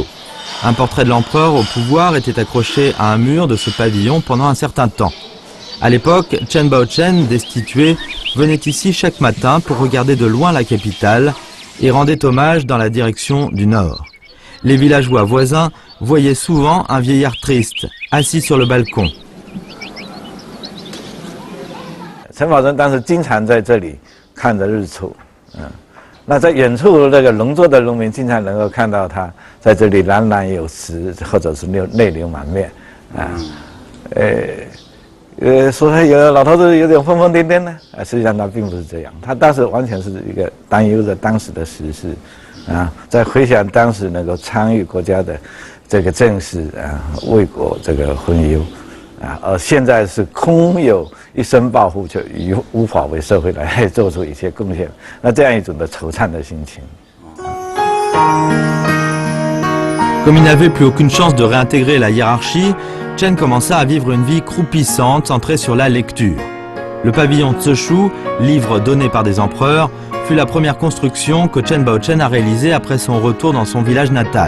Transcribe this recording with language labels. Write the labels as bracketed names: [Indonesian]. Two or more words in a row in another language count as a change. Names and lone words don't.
[French] Un portrait de l'empereur au pouvoir était accroché à un mur de ce pavillon pendant un certain temps. À l'époque, Chen Baochen, destitué, venait ici chaque matin pour regarder de loin la capitale et rendait hommage dans la direction du nord. Les villageois voisins voyaient souvent un vieillard triste, assis sur le balcon. [Chinese] 陈宝珍当时经常在这里看着日出，那在远处那个农作的农民经常能够看到他在这里冉冉有词，或者是泪流满面，说他有老头子有点疯疯癫癫呢，实际上他并不是这样，他当时完全是一个担忧着当时的时事，在回想当时能够参与国家的这个政事为国这个分忧，而现在是空有一身抱负，却无法为社会来做出一些贡献，那这样一种的惆怅的心情。 [French] Comme il n'avait plus aucune chance de réintégrer la hiérarchie, Chen commença à vivre une vie croupissante centrée sur la lecture. Le pavillon Zeshu, livre donné par des empereurs, fut la première construction que Chen Baochen a réalisée après son retour dans son village natal.